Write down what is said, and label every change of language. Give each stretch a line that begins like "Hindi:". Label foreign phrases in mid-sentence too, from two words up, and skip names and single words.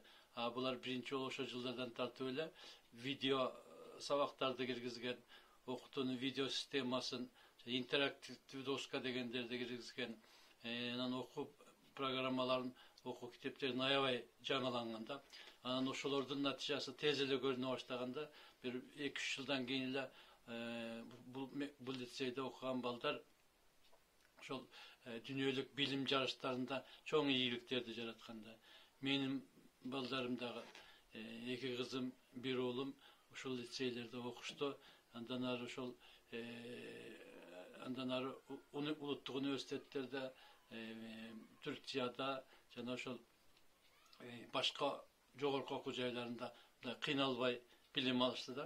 Kyrgyz: Булар биринчи жолу ошо жылдардан тартып эле видео сабактарды киргизген, окутуунун видео системасын, интерактивдүү доска дегендерди киргизген, анан окуу программаларын, окуу китептерин аябай жаңыланган да. Анан ошолордун натыйжасы тез эле көрүнө баштаганда бир 2-3 жылдан кийин эле
Turkish: bu liseyde okuyan
Kyrgyz: balдар ошол дүйнөлүк билим жарыштарында чоң ийгиликтерди жаратканда. Менин балдарым дагы 2 кызым, 1 оолум ошол лицейлерде окушту. Андан ары ошол улуттук университеттерде, Түркияда жана ошол башка жогорку окуу жайларында кыйналбай билим алышты да.